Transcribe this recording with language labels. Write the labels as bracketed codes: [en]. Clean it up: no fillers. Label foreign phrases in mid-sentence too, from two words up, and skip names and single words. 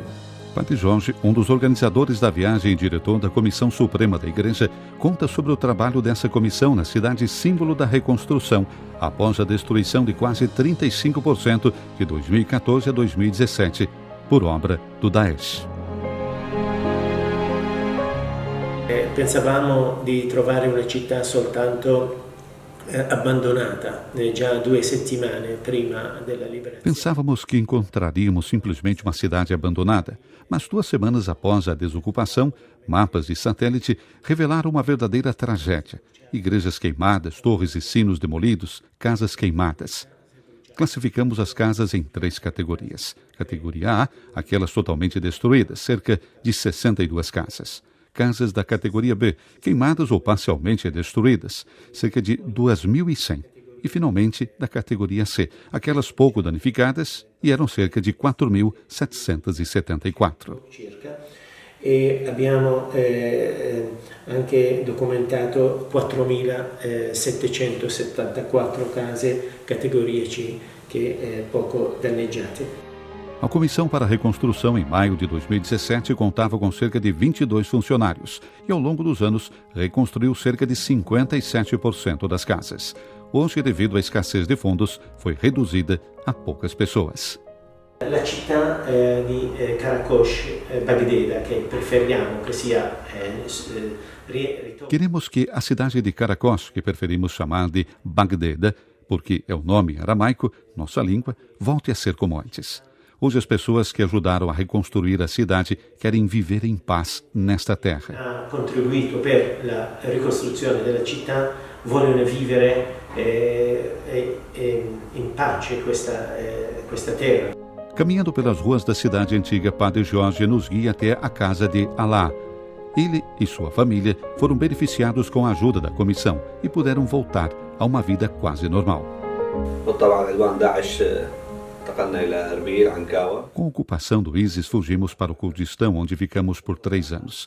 [pt] Padre Jorge, um dos organizadores da viagem e diretor da Comissão Suprema da Igreja, conta sobre o trabalho dessa comissão na cidade símbolo da reconstrução, após a destruição de quase 35% de 2014 a 2017, por obra do Daesh. [it] Pensavamo di trovare una città soltanto abbandonata già 2 settimane prima della liberazione. [pt] Pensávamos que encontraríamos simplesmente uma cidade abandonada, mas 2 semanas após a desocupação, mapas de satélite revelaram uma verdadeira tragédia. Igrejas queimadas, torres e sinos demolidos, casas queimadas. Classificamos as casas em 3 categorias. Categoria A, aquelas totalmente destruídas, cerca de 62 casas. Casas da categoria B, queimadas ou parcialmente destruídas, cerca de 2.100. E, finalmente, da categoria C, aquelas pouco danificadas, e eram cerca de 4.774. [it] E abbiamo anche documentato 4.774 case categoria C, che poco danneggiate. [pt] A Comissão para a Reconstrução, em maio de 2017, contava com cerca de 22 funcionários e, ao longo dos anos, reconstruiu cerca de 57% das casas. Hoje, devido à escassez de fundos, foi reduzida a poucas pessoas. [it] La città di Caracos, Bagdeda, che preferiamo che sia [pt] Queremos que a cidade de Caracos, que preferimos chamar de Bagdeda, porque é o nome aramaico, nossa língua, volte a ser como antes. Hoje as pessoas que ajudaram a reconstruir a cidade querem viver em paz nesta terra. [it] Ha contribuito per la ricostruzione della città, vogliono vivere in pace questa terra. [pt] Caminhando pelas ruas da cidade antiga, Padre Jorge nos guia até a casa de Alá. Ele e sua família foram beneficiados com a ajuda da comissão e puderam voltar a uma vida quase normal. Com a ocupação do ISIS, fugimos para o Kurdistão, onde ficamos por 3 anos.